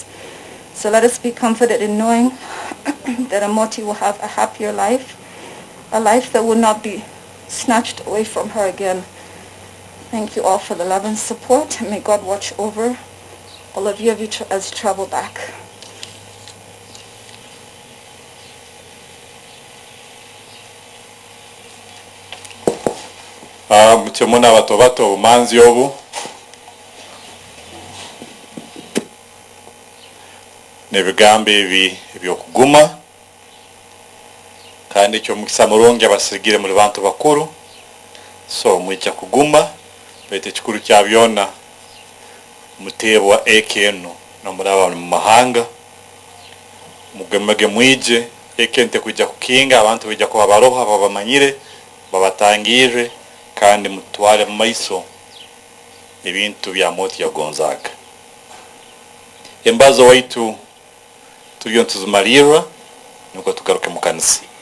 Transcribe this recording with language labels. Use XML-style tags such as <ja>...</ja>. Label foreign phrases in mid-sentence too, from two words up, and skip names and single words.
<en>So let us be comforted in knowing that Amooti will have a happier life, a life that will not be snatched away from her again. Thank you all for the love and support, and may God watch over all of you as you travel back.</en> <ttj>Mutemuna bato manzi obu nebigambo ebi ebyokuguma kandi ekyo mukisa mulungi abasigire muri bantu bakuru so mwicha kuguma bete kikuru kya byona mutebwa ekeno no muraba mu mahanga mugemage mwije ekente kujja kukinga abantu bijja kuba baroha babamanyire babatangire kandi mutwale mu maiso ebintu bya Amooti yagonzaga embazo waitu tuliyo tuzumalirwa nuko tugaruke mu kanisa</ttj>